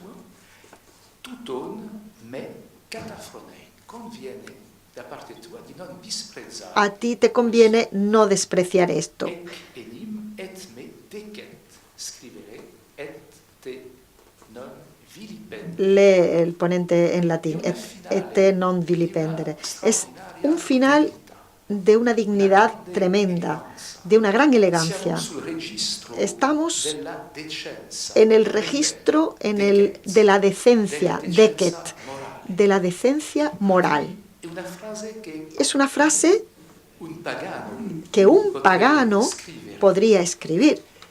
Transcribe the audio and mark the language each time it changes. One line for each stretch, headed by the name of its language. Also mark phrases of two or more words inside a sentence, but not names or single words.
Spanish: A ti te conviene no despreciar esto. Lee el ponente en latín,
Latin: et te non vilipendere.
Spanish: Es un final de una dignidad tremenda, de una gran elegancia. Estamos en el registro de la decencia, decet, de la decencia moral. Es una frase que un pagano podría escribir.